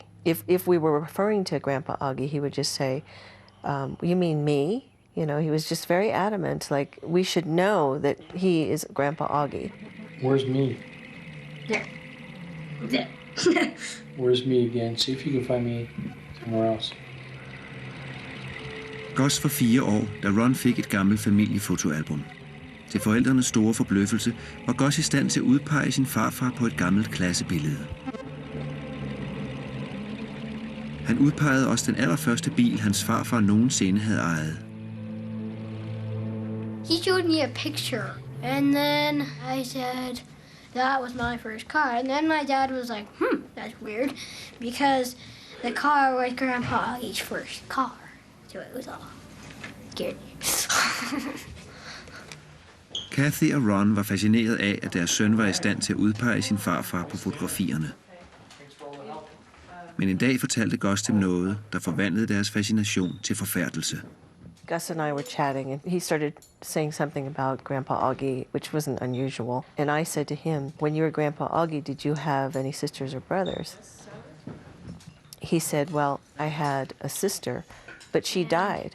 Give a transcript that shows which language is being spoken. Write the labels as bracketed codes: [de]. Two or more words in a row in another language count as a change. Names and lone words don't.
[en] If we were referring to Grandpa Augie, he would just say, you mean me? You know, he was just very adamant, like, we should know that he is Grandpa Augie. Where's me? There. There. Where's me again? See if you can find me somewhere else. [da] Gus var 4 år, da Ron fik et gammelt familiefotoalbum. Til forældrenes store forbløffelse var Gus i stand til at udpege sin farfar på et gammelt klassebillede. Han udpegede også den allerførste bil, hans farfar nogensinde havde ejet. [en] He showed me a picture, and then I said, that was my first car. And then my dad was like, that's weird, because the car was Grandpa Augie's first car. So it was all scared. [da] Kathy og Ron var fascineret af, at deres søn var i stand til at udpege sin farfar på fotografierne. Men en dag fortalte Gus dem noget, der forvandlede deres fascination til forfærdelse. [en] Gus and I were chatting, and he started saying something about Grandpa Augie, which wasn't unusual. And I said to him, when you were Grandpa Augie, did you have any sisters or brothers? He said, well, I had a sister, but she died.